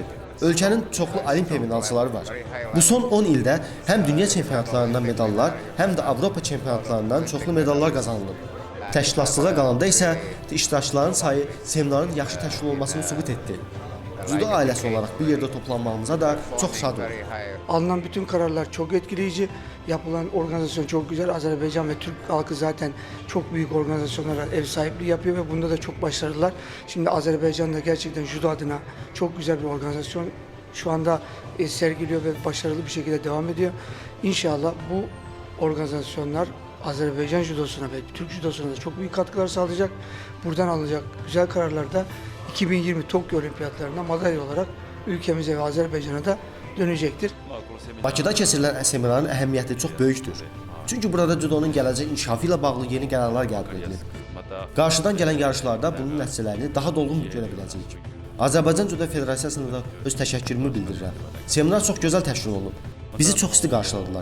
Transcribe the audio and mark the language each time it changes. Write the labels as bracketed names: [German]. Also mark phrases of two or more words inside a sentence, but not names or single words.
[Azerbaijani] Ölkənin çoxlu olimpiya medalçıları var. Bu son 10 ildə həm dünya çempionatlarından medallar, həm də Avropa çempionatlarından çoxlu medallar qazanılıb. Təşkilatçılığa qalanda isə iştirakçıların sayı seminarın yaxşı təşkil olmasını sübut etdi. Judo ailəsi olaraq bir yerdə toplanmamıza da çok şad olduk. [Turkish] Alınan bütün kararlar çok etkileyici. Yapılan organizasyon çok güzel. Azerbaycan ve Türk halkı zaten çok büyük organizasyonlara ev sahipliği yapıyor ve bunda da çok başarılılar. Şimdi Azerbaycan'da gerçekten judo adına çok güzel bir organizasyon şu anda sergiliyor ve başarılı bir şekilde devam ediyor. İnşallah bu organizasyonlar Azerbaycan judosuna ve Türk judosuna da çok büyük katkılar sağlayacak. Buradan alınacak güzel kararlar da 2020 Tokyo Olimpiyatlarında madalya olarak ülkemize ve Azerbaycan'a da dönecektir. [Azerbaijani] Bakıda keçirilən seminarın əhəmiyyəti çox böyükdür. Çünki burada judonun gələcək inkişafı ilə bağlı yeni qərarlar qəbul edilib. Qarşıdan gələn yarışlarda bunun nəticələrini daha dolğun görə biləcəyik. Azərbaycan Judo Federasiyasına da öz təşəkkürümü bildirirəm. Seminar çox gözəl təşkil olunub. Bizi çox isti qarşıladılar.